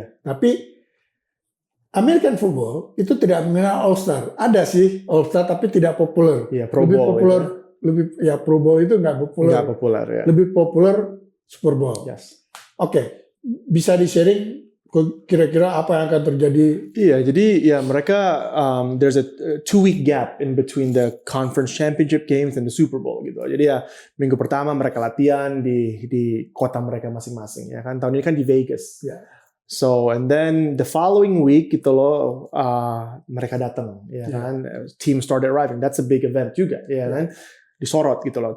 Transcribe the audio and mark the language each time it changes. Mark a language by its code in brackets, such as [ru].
[id] Tapi American football itu tidak mengenal All Star. Ada sih All Star tapi tidak populer. Lebih populer, Pro Bowl itu nggak populer. Lebih populer Super Bowl. Oke. bisa di-sharing kira-kira apa yang akan terjadi? [en] Iya, jadi ya mereka there's a 2-week gap in between the conference championship games and the Super Bowl gitu. [id] Jadi ya minggu pertama mereka latihan di kota mereka masing-masing ya kan. Tahun ini kan di Vegas. Ya. [en] So and then the following week gitu loh mereka datang ya kan. Team started arriving. [id] That's a big event juga ya kan. Disorot gitu loh.